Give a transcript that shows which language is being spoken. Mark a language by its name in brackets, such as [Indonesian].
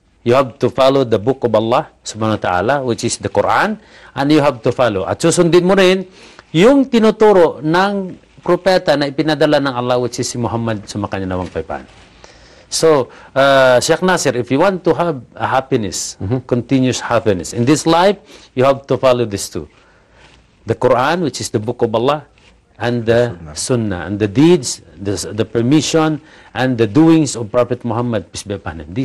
[English] You have to follow the book of Allah subhanahu wa ta'ala, which is the Quran, and you have to follow. [Filipino] At susundin mo rin yung tinuturo ng propeta na ipinadala ng Allah, [English] which is [Filipino] si Muhammad sa makanyanawang paypan. [English] So, Sheikh Nasir, if you want to have a happiness, continuous happiness in this life, you have to follow these two. The Quran, which is the book of Allah, and the Sunnah, and the deeds, the permission, and the doings of Prophet Muhammad, peace be upon him.